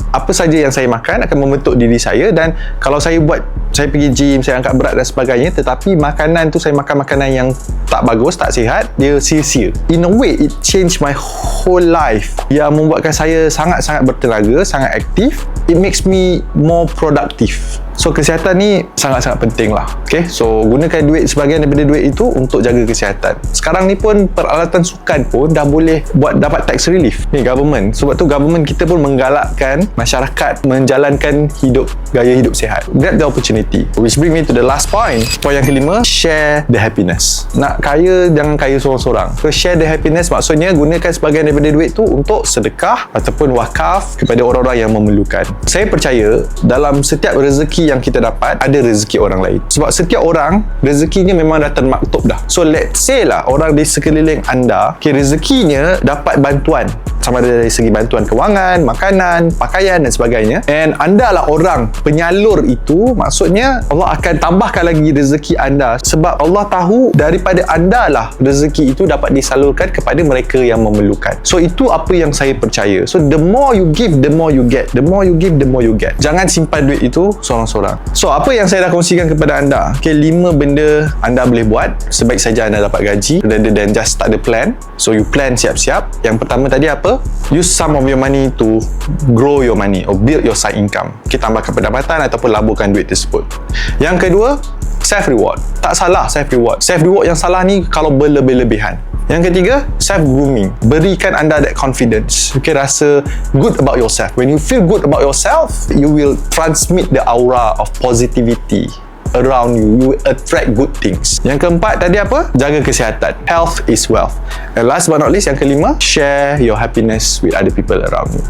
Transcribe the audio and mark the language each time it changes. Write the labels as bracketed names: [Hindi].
[Malay] Apa saja yang saya makan akan membentuk diri saya, dan kalau saya pergi gym, saya angkat berat dan sebagainya, tetapi makanan tu saya makan makanan yang tak bagus, tak sihat, dia sia-sia. [English] In a way, it changed my whole life, [Malay] yang membuatkan saya sangat-sangat bertenaga, sangat aktif. [English] It makes me more productive. [Malay] So kesihatan ni sangat-sangat penting lah. Okay, so gunakan duit, sebahagian daripada duit itu untuk jaga kesihatan. Sekarang ni pun peralatan sukan pun dah boleh dapat tax relief ni, government. Sebab tu government kita pun menggalakkan masyarakat menjalankan gaya hidup sihat. [English] Grab the opportunity. Which bring me to the last point. [Malay] Point yang kelima, [English] share the happiness. [Malay] Nak kaya, jangan kaya seorang-seorang. So share the happiness maksudnya gunakan sebahagian daripada duit tu untuk sedekah ataupun wakaf kepada orang-orang yang memerlukan. Saya percaya dalam setiap rezeki yang kita dapat, ada rezeki orang lain. Sebab setiap orang rezekinya memang dah termaktub dah. So [English] let's say [Malay] lah, orang di sekeliling anda, rezekinya dapat bantuan, sama ada dari segi bantuan kewangan, makanan, pakaian dan sebagainya, and anda lah orang penyalur itu, maksudnya Allah akan tambahkan lagi rezeki anda, sebab Allah tahu daripada anda lah rezeki itu dapat disalurkan kepada mereka yang memerlukan. So itu apa yang saya percaya. [English] So the more you give, the more you get. The more you give, the more you get. [Malay] Jangan simpan duit itu seorang-seorang. So apa yang saya dah kongsikan kepada anda, 5 benda anda boleh buat sebaik saja anda dapat gaji, [English] rather than just [Malay] tak ada plan. [English] So you plan [Malay] siap-siap. Yang pertama tadi apa? [English] Use some of your money to grow your money or build your side income. [Malay] Kita tambahkan pendapatan ataupun laburkan duit tersebut. Yang kedua, self reward. Tak salah self reward. Self reward yang salah ni kalau berlebih-lebihan. Yang ketiga, self grooming. Berikan anda [English] that confidence. Okay, [Malay] rasa [English] good about yourself. When you feel good about yourself, you will transmit the aura of positivity around you. You will attract good things. [Malay] Yang keempat tadi apa? Jaga kesihatan. [English] Health is wealth. And last but not least, [Malay] yang kelima, [English] share your happiness with other people around you.